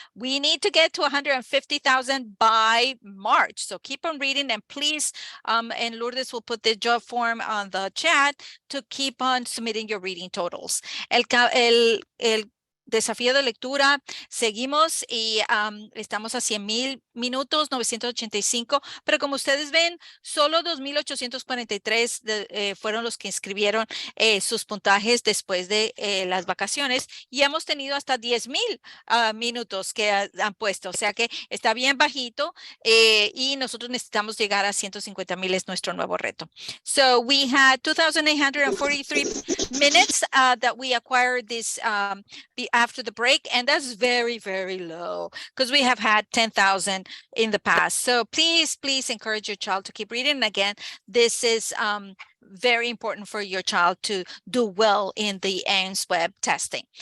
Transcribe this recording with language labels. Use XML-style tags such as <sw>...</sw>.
<en>We need to get to 150,000 by March. So keep on reading, and please, and Lourdes will put the job form on the chat to keep on submitting your reading totals.</en> <es>El desafío de lectura, seguimos y estamos a 100,000 minutos, 985, pero como ustedes ven, solo 2,843 fueron los que inscribieron sus puntajes después de las vacaciones, y hemos tenido hasta 10,000 minutos que han puesto, o sea que está bien bajito, y nosotros necesitamos llegar a 150,000, es nuestro nuevo reto.</es> <en>So we had 2,843 minutes that we acquired this after the break, and that's very, very low because we have had 10,000 in the past. So please encourage your child to keep reading. And again, this is very important for your child to do well in the AIMS-WEB testing.</en>